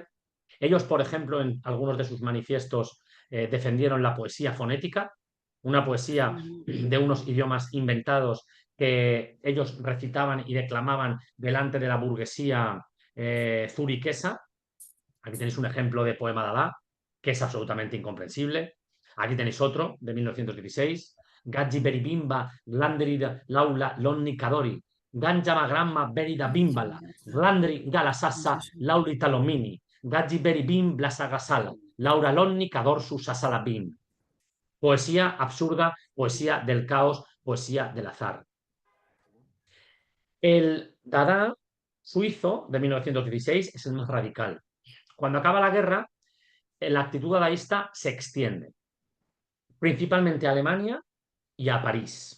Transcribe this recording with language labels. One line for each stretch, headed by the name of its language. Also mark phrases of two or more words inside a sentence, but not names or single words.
Spanish: Ellos, por ejemplo, en algunos de sus manifiestos defendieron la poesía fonética, una poesía de unos idiomas inventados que ellos recitaban y declamaban delante de la burguesía zuriquesa. Aquí tenéis un ejemplo de poema Dada, que es absolutamente incomprensible. Aquí tenéis otro, de 1916. Gaggi beribimba, glanderida laula lonni cadori. Ganjama gramma berida bimbala. Glandri galasassa lauri talomini. Gaggi beribim blasagasala. Laura lonni cadorsu sasalabim. Poesía absurda, poesía del caos, poesía del azar. El Dada suizo de 1916 es el más radical. Cuando acaba la guerra, la actitud dadaísta se extiende, principalmente a Alemania y a París.